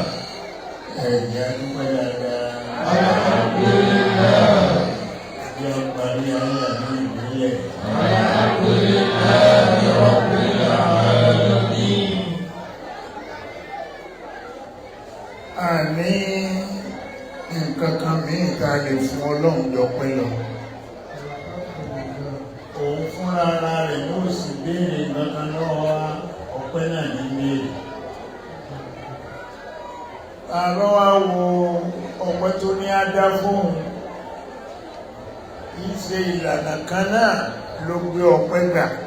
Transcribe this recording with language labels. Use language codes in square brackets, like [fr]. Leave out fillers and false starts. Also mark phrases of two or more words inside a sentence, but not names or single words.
[ar] أدوك يا الحمد لله يوم الدين الحمد لله رب العالمين. [yo] Ani nǹkan kan mìíràn tá a lè fún Ọlọ́run dọ̀pẹ́ lọ. Òun fúnra ara rẹ̀ ló sì béèrè nǹkan kan lọ́wọ́ wa, ọpẹ́ náà ní béèrè. Àárọ̀ wá wo ọpẹ́ tó ní á dá fóun, kì í ṣe ìlànà kan náà ló gbé ọpẹ́ gbà.